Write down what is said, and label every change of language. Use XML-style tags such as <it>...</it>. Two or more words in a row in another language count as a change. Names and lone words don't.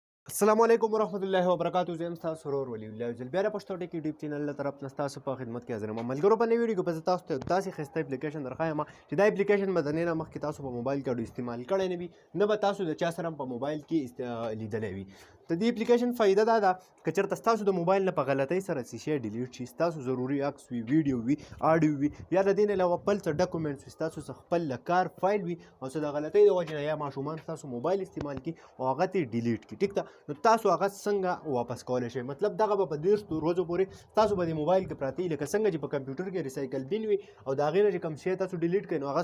<ar>السلام عليكم ورحمة الله وبركاته</ar> <ps>زه یم ستاسو سرور ولي الله جل پیارا پښتو ټیک</ps> <en>YouTube channel</en> <ps>له طرفه ستاسو په خدمت کې حاضر یم ملګرو په نوې ویډیو کې په تاسو ته داسې خسته اپلیکیشن درخوایم چې دا اپلیکیشن به دنه مخکې تاسو په موبایل کې استعمال کړی نه وي نه به تاسو د چا سره په موبایل کې لیدلې وي د دې اپلیکیشن فائدہ دا ده چې چېرته تاسو د موبایل نه په غلطۍ سره شي ډیلیټ شي تاسو ضروري عکس وي ویډیو وي آډیو وي یا د دې نه علاوه بل څه ډاکومېنټس وي تاسو خپل کار فایل وي او څه د غلطۍ د وجې نه یا ماشومان تاسو موبایل استعمال کی او هغه ته ډیلیټ کی ټیک ده نو تاسو هغه څنګه واپس کولای شئ مطلب دغه به په 10 ورځو پورې تاسو به د موبایل کې پراتی لکه څنګه چې په کمپیوټر کې</ps> <en>recycle bin</en> <ps>وي او دا غیر چې کوم شی تاسو ډیلیټ کړئ نو</ps>